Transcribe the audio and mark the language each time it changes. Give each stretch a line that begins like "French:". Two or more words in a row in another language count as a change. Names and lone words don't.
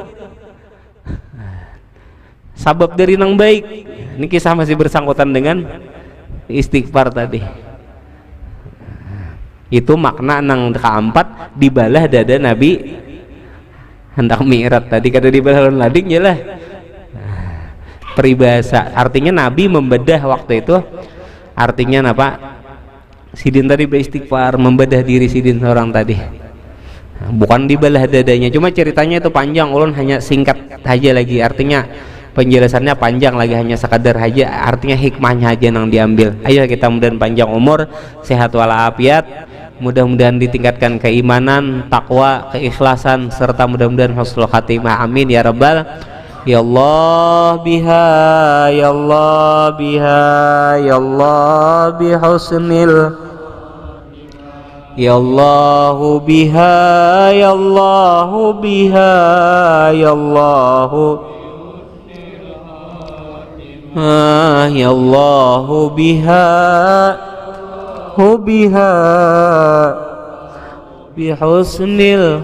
Banjar: Sabab dari nang baik. Ini kisah masih bersangkutan dengan istighfar tadi. Itu makna nang keempat dibalah dada Nabi hendak mi'raj tadi. Kada dibalah lading jelah. Peribahasa artinya Nabi membedah waktu itu, artinya apa? Sidin tadi beristighfar, membedah diri Sidin seorang tadi, bukan dibalah dadanya. Cuma ceritanya itu panjang, ulun hanya singkat aja lagi. Artinya penjelasannya panjang lagi, hanya sekadar aja, artinya hikmahnya aja yang diambil.
Indonesian: Ayo kita mudah panjang umur, sehat walafiat, mudah-mudahan ditingkatkan keimanan, takwa, keikhlasan, serta mudah-mudahan
Arabic: حسن الخاتمة. آمين يا رب. يا الله بها، يا الله بها، يا الله بحسن، يا الله بها، يا الله بها، يا الله، يا الله بها، بها بحسن.